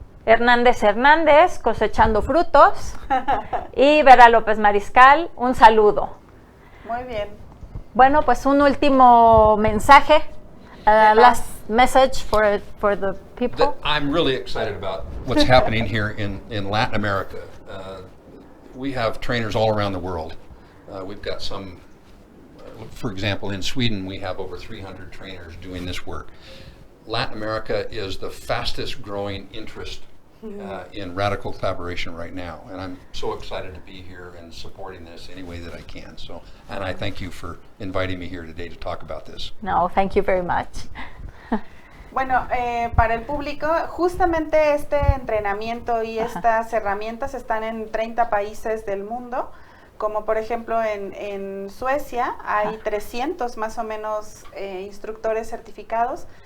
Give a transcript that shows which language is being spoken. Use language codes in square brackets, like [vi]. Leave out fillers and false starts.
[es] Hernández, cosechando frutos. Y Vera López Mariscal, un saludo. Muy bien. Bueno, pues un último mensaje. [en] Last message for the people. I'm really excited about what's happening here in Latin America. We have trainers all around the world. We've got some, for example, in Sweden, we have over 300 trainers doing this work. Latin America is the fastest growing interest in radical collaboration right now, and I'm so excited to be here and supporting this any way that I can. So, and I thank you for inviting me here today to talk about this. No, thank you very much. [es] Bueno, para el público, justamente este entrenamiento y estas herramientas están en 30 países del mundo, como por ejemplo en Suecia hay 300 más o menos instructores certificados,